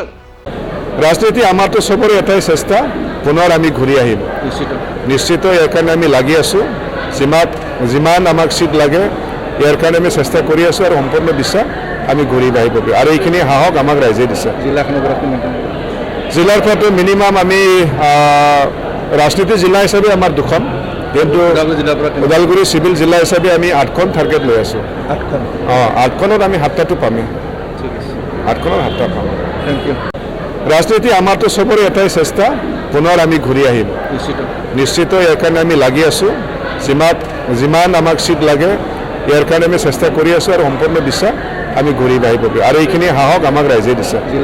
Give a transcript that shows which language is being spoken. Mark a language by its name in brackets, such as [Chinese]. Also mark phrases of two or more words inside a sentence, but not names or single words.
[Assamese] ৰাজনীতি আমাৰতো সবৰে এটাই চেষ্টা পুনৰ আমি ঘূৰি আহিম নিশ্চিত যাৰ কাৰণে আমি লাগি আছো যিমান আমাক ছিট লাগে যাৰ কাৰণে আমি চেষ্টা কৰি আছো আৰু সম্পূৰ্ণ বিশ্বাস আমি ঘূৰি আহিব আৰু এইখিনি সাহস আমাক ৰাইজে দিছে। জিলাৰ পৰাতো মিনিমাম আমি ৰাজনীতি জিলা হিচাপে আমাৰ 2খন কিন্তু ওদালগুৰি সিভিল জিলা হিচাপে আমি 8খন টার্গেট লৈ আছো। 8খনত আমি 7টাটো পামেই। 8খনত 7টা পাম। [English] Thank you. [Assamese] রাজনীতি আমাৰতো সবৰে এটাই চেষ্টা পুনৰ আমি ঘূৰি আহিম নিশ্চিত ইয়াৰ কাৰণে আমি লাগি আছো যিমান আমাক সিট লাগে ইয়াৰ কাৰণে আমি চেষ্টা কৰি আছো আৰু সম্পূৰ্ণ বিশ্বাস আমি ঘূৰি আহিব আৰু এইখিনি সাহস আমাক ৰাইজে দিছে।